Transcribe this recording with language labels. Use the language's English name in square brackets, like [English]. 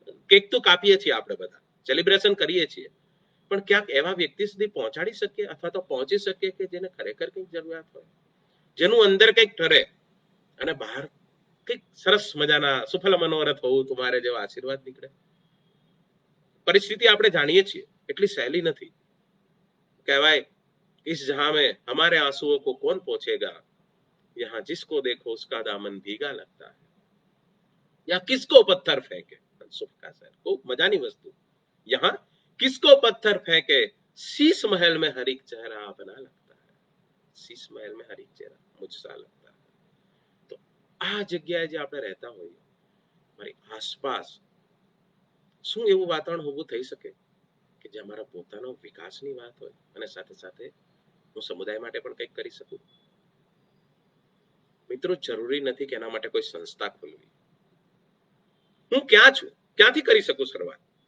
[Gujarati] Cake તો કાપીએ છીએ આપણે બધા, સેલિબ્રેશન કરીએ છીએ, પણ ક્યાંક એવા વ્યક્તિ સુધી પહોંચાડી શકીએ અથવા તો પહોંચી શકીએ કે જેને ખરેખર કંઈક જરૂરિયાત હોય, જેનું અંદર કંઈક ઠરે અને બહાર કંઈક સરસ મજાના સુફલ મનોરથ હોવું તમારે જેવા આશીર્વાદ નીકળે. પરિસ્થિતિ આપણે જાણીએ છીએ, એટલી સહેલી નથી. [Hindi] કહેવાય, इस जहां में हमारे आंसुओं को कौन पहुंचेगा, यहाँ जिसको देखो उसका दामन भीगा लगता है, या किसको पत्थर फेंके, खूब मजानी वस्तु, यहाँ किसको पत्थर फेंके शीश महल में हर एक चेहरा अपना लगता है, शीश महल में हर एक चेहरा मुझसा लगता है. [Gujarati] तो આ જગ્યાએ જે આપણે રહેતા હોઈએ, મારી આસપાસ શું એવું વાતાવરણ ઊભું થઈ શકે કે જે અમારા પોતાનો વિકાસની વાત હોય અને સાથે સાથે હું સમુદાય માટે પણ કંઈક કરી શકું? મિત્રો, જરૂરી નથી કે એના માટે કોઈ સંસ્થા ખોલવી. હું ક્યાં છું, ક્યાંથી કરી શકું શરૂઆત?